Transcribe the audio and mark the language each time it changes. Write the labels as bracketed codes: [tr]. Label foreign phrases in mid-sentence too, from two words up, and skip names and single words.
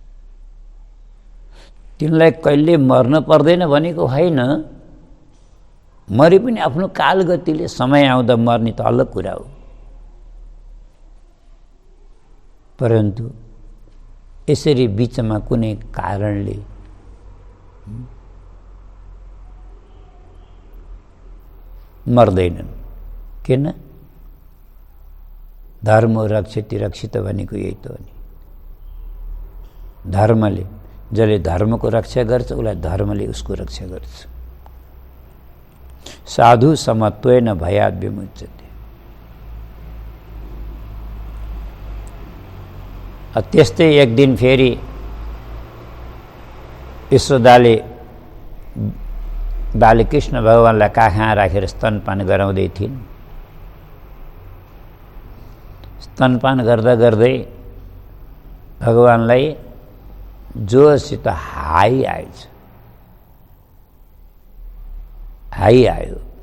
[ne] तिनलाई कहिले मर्न पर्दैन भनेको होइन, मरे पनि आफ्नो कालगतिले समय आउँदा मर्ने त अलग कुरा हो। परन्तु यसरी बीचमा कुनै कारणले मर्दैनन्। किन? [sa] धर्म रक्षति रक्षित [ne] भनेको यही त हो नि। धर्मले, जसले धर्मको रक्षा गर्छ उसलाई धर्मले उसको रक्षा गर्छ। [sa] साधु समत्वेन भयात् विमुच्यते। [ne] त्यस्तै एक दिन फेरि यशोदाले बालकृष्ण भगवानलाई काखमा राखेर स्तनपान गराउँदै थिइन्। स्तनपान गर्दा गर्दै भगवानलाई जोसित हाई आएछ, हाई आयो।